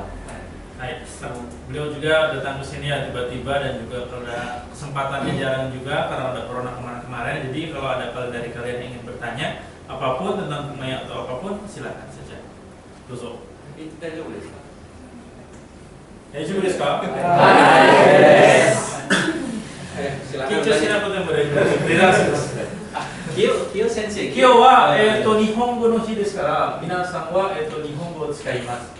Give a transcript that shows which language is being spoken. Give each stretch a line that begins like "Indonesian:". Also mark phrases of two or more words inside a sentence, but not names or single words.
Indonesian: Beliau juga datang ke sini ya tiba-tiba dan juga karena kesempatannya jarang juga karena ada corona kemarin-kemarin. Jadi kalau ada dari kalian yang ingin bertanya apapun tentang kumai atau apapun silakan saja. Dozo.
Japanese: 大丈夫ですか？大丈夫ですか?
Indonesian: Silakan.
Japanese: 緊張しなくてもです. 今日先生. 今日は日本語の日ですからみなさんは日本語を使います。